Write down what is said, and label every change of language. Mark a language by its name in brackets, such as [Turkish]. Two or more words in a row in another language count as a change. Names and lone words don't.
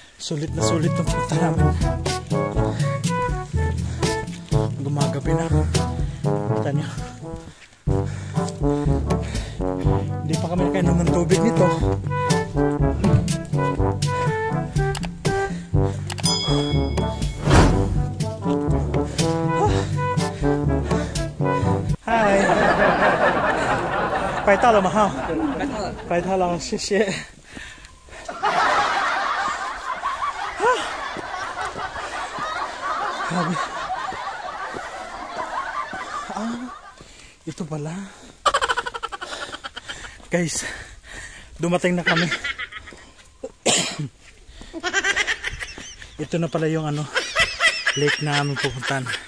[Filipino] Sulit na sulit yung punta namin. Gumagabi na. Kita nyo. Hindi pa kami nakainom ng tubig nito. Hi. [Chinese] 快到了吗？哈，快到了，谢谢。Grabe. [Filipino] Ito pala. Guys, dumating na kami. Ito na pala yung ano, lake na aming pupuntahan.